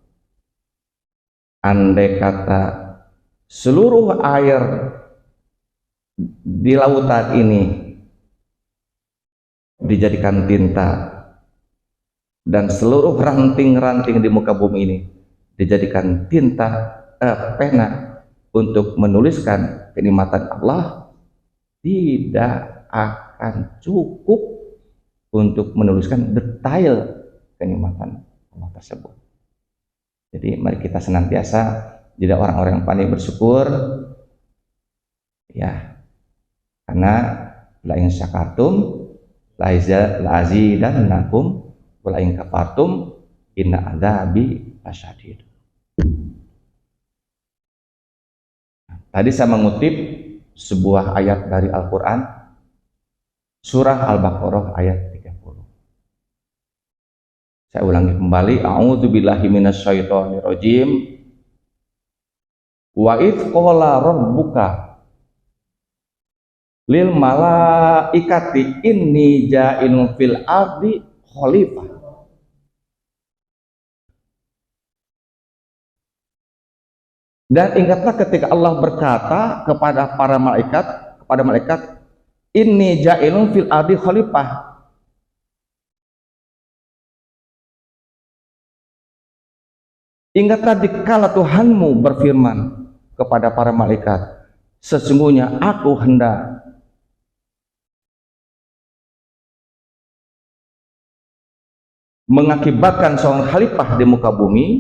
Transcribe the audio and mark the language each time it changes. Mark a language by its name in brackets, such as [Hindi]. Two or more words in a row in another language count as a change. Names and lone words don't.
[Indonesian] Andai kata seluruh air di lautan ini dijadikan tinta, dan seluruh ranting-ranting di muka bumi ini dijadikan tinta, pena untuk menuliskan kenikmatan Allah, tidak akan cukup untuk menuliskan detail kenikmatan Allah tersebut. Jadi mari kita senantiasa jadi orang-orang yang pandai bersyukur, ya, karena [Arabic] لئن شكرتم لأزيدنكم ولئن كفرتم إن عذابي لشديد. [Indonesian] Tadi saya mengutip sebuah ayat dari Al-Quran, surah Al-Baqarah ayat 30. Saya ulangi kembali, [Arabic] أعوذ بالله من الشيطان الرجيم. وإذ قال ربك للملائكة إني جاعل في الأرض خليفة. [Indonesian] Dan ingatlah ketika Allah berkata kepada para malaikat, [Arabic] إني جاعل في الأرض خليفة. [Indonesian] Ingatlah dikala Tuhanmu berfirman kepada para malaikat, sesungguhnya aku hendak mengakibatkan seorang khalifah di muka bumi.